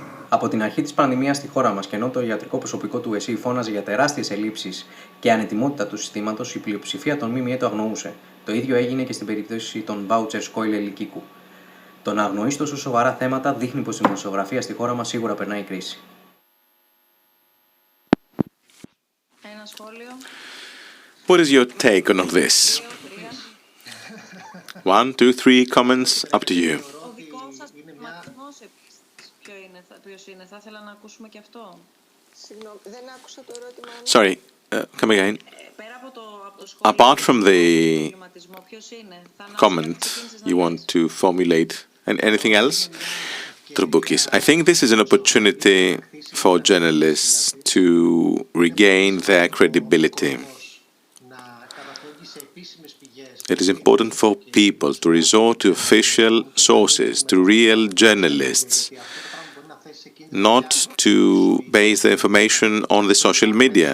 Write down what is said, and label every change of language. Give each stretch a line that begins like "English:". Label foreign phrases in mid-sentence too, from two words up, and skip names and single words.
Greek: Από την αρχή της πανδημίας στη χώρα μας, και ενώ το ιατρικό προσωπικό του ΕΣΥ φώναζε για τεράστιες ελλείψεις και ανετοιμότητα του συστήματος, η πλειοψηφία των ΜΜΕ το αγνοούσε. Το ίδιο έγινε και στην περίπτωση των vouchers Κόιλε Λυκίκου. Το να αγνοείς τόσο σοβαρά θέματα δείχνει πως η δημοσιογραφία στη χώρα μας σίγουρα περνάει κρίση. Ένα σχόλιο.
English: What is your take on all this? 1, 2, 3 comments, up to you.
Greek: Ο δικός σας ματισμός ποιος είναι, θα ήθελα να ακούσουμε και αυτό. Συγγνώμη, δεν άκουσα το ερώτημα.
English: Sorry, come again.
Greek: Πέρα από το σχόλιο,
English: Apart from the
Greek: ποιος είναι,
English: comment you want to formulate, and anything else? Troubokis. I think this is an opportunity for journalists to regain their credibility. It is important for people to resort to official sources, to real journalists, not to base the information on the social media.